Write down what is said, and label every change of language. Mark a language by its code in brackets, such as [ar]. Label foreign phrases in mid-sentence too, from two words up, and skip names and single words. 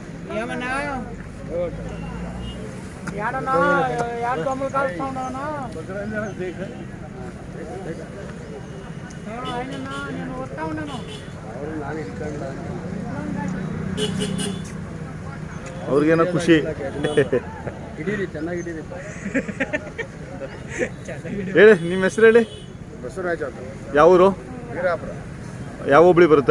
[te] ఏమన్నా ఏడన్నా ఏడ దొమ్మలు కాలుస్తా ఉన్నావన్నా ఆయనన్నా నేను వస్తా ఉన్నాను [kn] ಅವ್ರಿಗೇನೋ ಖುಷಿ. ಹೇಳಿ ನಿಮ್ಮ ಹೆಸರು ಹೇಳಿ. ಬಸವರಾಜ ಅಂತ. ಯಾವ ಊರು? ವೀರಾಪುರ. ಯಾವ ಹೋಬಳಿ ಬರುತ್ತೆ?